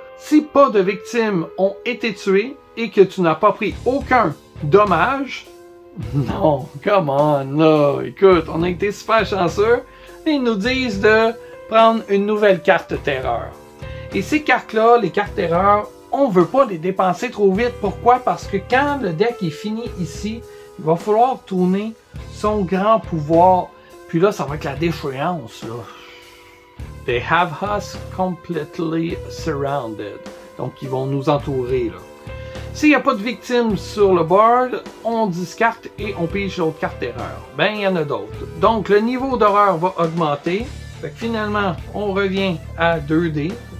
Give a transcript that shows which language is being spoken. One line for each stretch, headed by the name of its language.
French: Si pas de victimes ont été tuées et que tu n'as pas pris aucun dommage, non,
English: come on,
French: là, écoute, on a été super chanceux, ils nous disent de prendre une nouvelle carte terreur. Et ces cartes-là, les cartes terreur, on veut pas les dépenser trop vite. Pourquoi? Parce que quand le deck est fini ici, il va falloir tourner son grand pouvoir. Puis là, ça va être la déchéance, là.
English: They have us completely surrounded.
French: Donc, ils vont nous entourer, là. S'il n'y a pas de victimes sur le board, on discarte et on pige l'autre carte terreur. Ben, il y en a d'autres. Donc, le niveau d'horreur va augmenter. Fait que finalement, on revient à 2D.